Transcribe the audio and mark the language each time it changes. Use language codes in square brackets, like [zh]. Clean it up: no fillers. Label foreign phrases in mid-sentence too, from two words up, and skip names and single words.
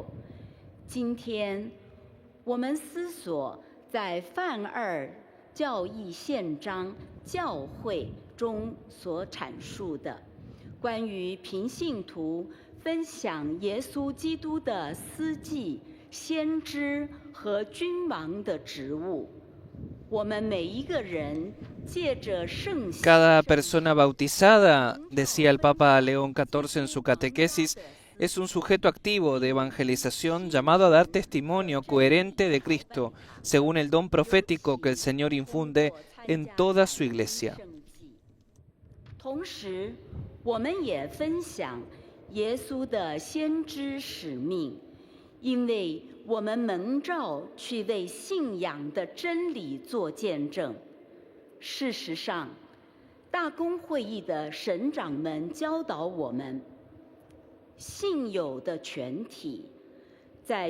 [zh] 今天，我们思索在梵2教义宪章教会中所阐述的关于平信徒分享耶稣基督的司祭、先知和君王的职务。我们每一个人借着圣洗。 [es] Cada persona bautizada, decía el Papa León XIV en su catequesis, es un sujeto activo de evangelización llamado a dar testimonio coherente de Cristo, según el don profético que el Señor infunde en toda su iglesia. [zh] 同时，我们也分享耶稣的先知使命，因为我们蒙召去为信仰的真理做见证。事实上，大公会议的神长们教导我们，信友的全体在